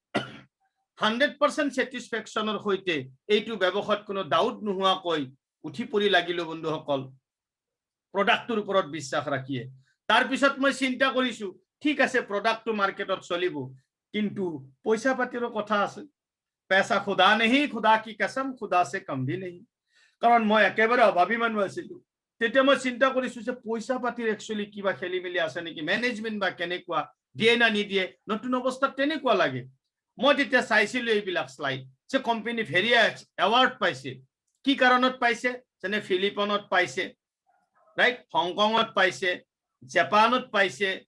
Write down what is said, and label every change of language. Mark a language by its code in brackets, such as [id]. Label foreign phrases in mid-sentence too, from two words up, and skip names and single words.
[as] 100% স্যাটিসফ্যাকশনৰ সৈতে এইটো ব্যৱসায়ত কোনো ডাউট নোহোৱাকৈ উঠি পৰি লাগিলো বন্ধুসকল প্ৰডাক্টৰ ওপৰত বিশ্বাস ৰাখিয়ে তাৰ পিছত মই চিন্তা কৰিছো ঠিক আছে প্ৰডাক্টটো মাৰ্কেটত চলিব কিন্তু পইচা পাতিৰ কথা আছে [hi] पैसा खुदा नहीं खुदा की कसम खुदा से कम भी नहीं [as] কাৰণ মই একেবাৰে অভাৱী মানুহ আছিলো তেতিয়া মই চিন্তা কৰিছো যে পইচা পাতিৰ একচুয়ালি কিবা খেলি মেলি আছে নেকি ম্যানেজমেন্ট বা কেনেকুৱা দিয়ে না নিদিয়ে নতুন অৱস্থাত তেনেকুৱা লাগে মই তেতিয়া চাইছিলো এইবিলাক স্লাইড যে কোম্পানী [en] various award [as] পাইছে কি কাৰণত পাইছে যেনে ফিলিপাইনত পাইছে ৰাইট হংকঙত পাইছে জাপানত পাইছে